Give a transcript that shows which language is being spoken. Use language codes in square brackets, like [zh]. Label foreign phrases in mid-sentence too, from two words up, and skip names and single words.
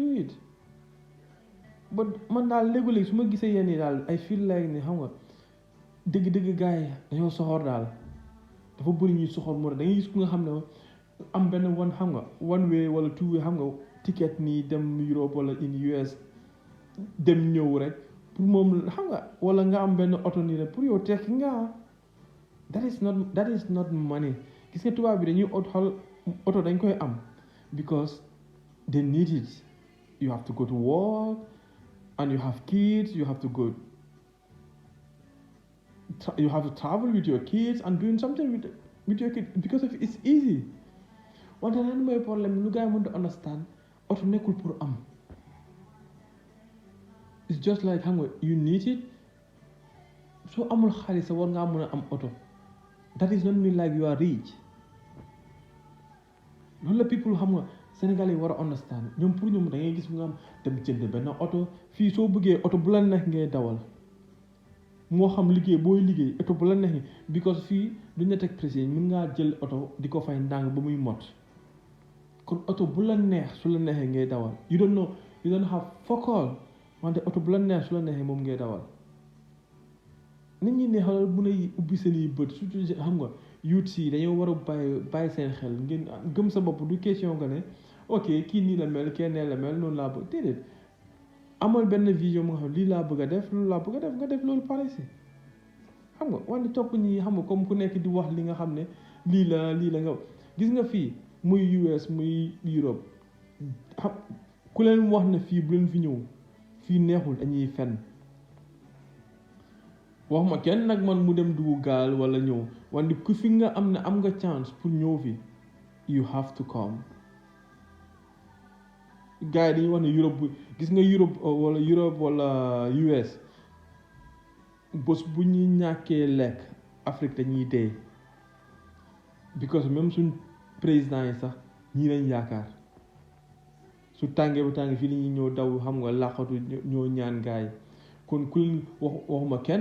[wo] it but man daal léegi-léegi su ma gisee yenn yi daal [en] I feel like [wo] ni xam nga dëgg-dëgg gars yi dañoo soxor daal dafa bëri ñuy soxor moo da ngay gis ku nga xam ne am benn xam nga [en] one way [wo] wala [en] two way [wo] xam nga ticket nii dem Europe wala in US dem ñëw rek pour moom xam nga wala nga am benn oto nii rek pour yow tekki nga [en] that is not money [wo] gis nga tubaab bi dañuy oto dañ koy am [en] because they need it you have to go to work and you have kids you have to travel with your kids and doing something with your kids because of it's easy [wo] wante lan mooy problème lu gars yi mënut a understand oto nekkul pour am [en] it's just like [wo] xam nga [en] you need it [wo] soo amul xaalis sa war ngaa mën a am oto [en] that is not mean like you are rich [wo] loolu la people xam nga Sénégalais yi war a understand ñoom pour ñoom da ngay gis nga am dem jënd benn oto fii soo bëggee oto bu la neex ngay dawal moo xam liggéey booy liggéey oto bu la neex because fii duñ la teg pressé mën ngaa jël oto di ko fay ndànk ba muy mot kon oto bu la neex su la neexee ngay dawal [en] you don't have focal [wo] wante oto bu la neex su la neexee moom ngay dawal nit ñi ne xalal bu nay ubbi seen i bët surtout xam nga youth si dañoo war a bàyyi seen xel ngeen gëm sa bopp du question nga ne ok kii nii la mel kii nee la mel noonu laa bëgg déedéet amal benn vision mu nga xam lii laa bëgg a def loolu laa bëgg a def nga def loolu pare si xam nga wante topp ñi xam nga comme ku nekk di wax li nga xam ne lii la nga gis nga fii muy US muy Europe xam ku leen wax ne fii bu leen fi ñëw fii neexul dañuy fenn wax ma kenn nag man mu dem dugg gaal wala ñëw wante ku fi nga am ne am nga chance pour ñëw fi [en] you have to come [wo] gars yi dañuy wax ne Europe gis nga Europe wala US bés bu ñuy ñàkkee lekk Afrique dañuy dee because même suñ président yi sax ñii lañ yaakaar su tàngee bu tàngee fii la ñuy ñëw daw xam nga làqatu ñoo ñaan gars yi kon ku waxuma kenn